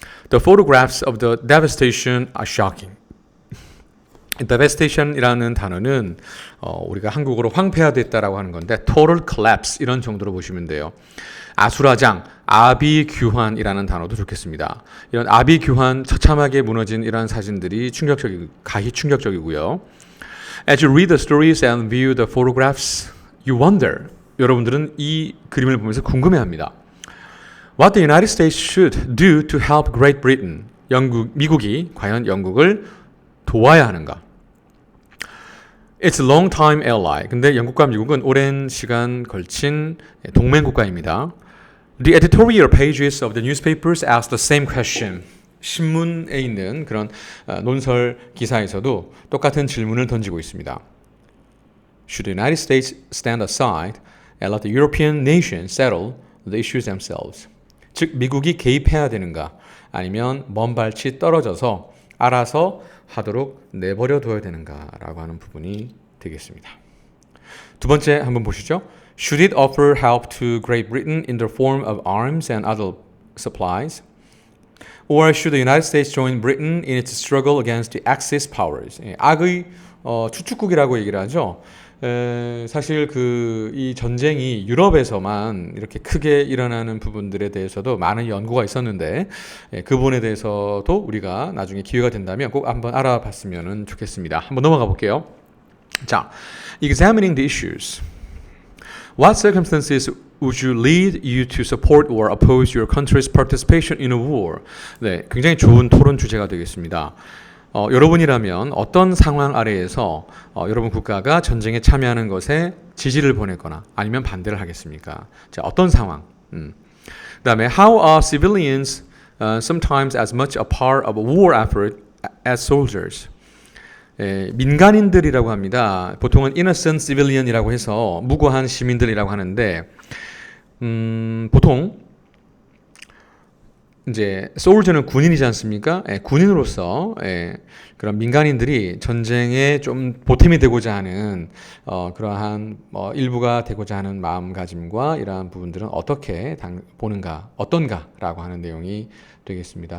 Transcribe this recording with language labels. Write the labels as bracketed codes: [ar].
[en] The photographs of the devastation are shocking. [ko] devastation이라는 단어는 우리가 한국어로 황폐화됐다라고 하는 건데 [en] total collapse [ko] 이런 정도로 보시면 돼요. 아수라장, 아비규환이라는 단어도 좋겠습니다. 이런 아비규환 처참하게 무너진 이러한 사진들이 가히 충격적이고요. [en] As you read the stories and view the photographs, you wonder. [ko] 여러분들은 이 그림을 보면서 궁금해합니다. [en] What the United States should do to help Great Britain. [ko] 미국이 과연 영국을 도와야 하는가? [en] It's a long-time ally. [ko] 근데 영국과 미국은 오랜 시간 걸친 동맹 국가입니다. [en] The editorial pages of the newspapers ask the same question. [ko] 신문에 있는 그런 논설 기사에서도 똑같은 질문을 던지고 있습니다. [en] Should the United States stand aside and let the European nations settle the issues themselves? [ko] 즉 미국이 개입해야 되는가 아니면 먼 발치 떨어져서 알아서 하도록 내버려 둬야 되는가라고 하는 부분이 되겠습니다. 두 번째 한번 보시죠. [en] Should it offer help to Great Britain in the form of arms and other supplies? Or should the United States join Britain in its struggle against the Axis powers? [ko] 악의 추축국이라고 얘기를 하죠. 사실 이 전쟁이 유럽에서만 이렇게 크게 일어나는 부분들에 대해서도 많은 연구가 있었는데 그 부분에 대해서도 우리가 나중에 기회가 된다면 꼭 한번 알아봤으면 좋겠습니다. 한번 넘어가 볼게요. 자, [en] examining the issues. What circumstances would you lead you to support or oppose your country's participation in a war? [ko] 네, 굉장히 좋은 토론 주제가 되겠습니다. 여러분이라면 어떤 상황 아래에서 여러분 국가가 전쟁에 참여하는 것에 지지를 보내거나 아니면 반대를 하겠습니까? 자, 어떤 상황? 그다음에 [en] how are civilians sometimes as much a part of a war effort as soldiers? [ko] 민간인들이라고 합니다. 보통은 [en] innocent civilian [ko] 이라고 해서 무고한 시민들이라고 하는데 보통 이제 소울저는 군인이지 않습니까? 군인으로서 그런 민간인들이 전쟁에 좀 보탬이 되고자 하는 그러한 일부가 되고자 하는 마음가짐과 이러한 부분들은 어떻게 보는가, 어떤가라고 하는 내용이 되겠습니다.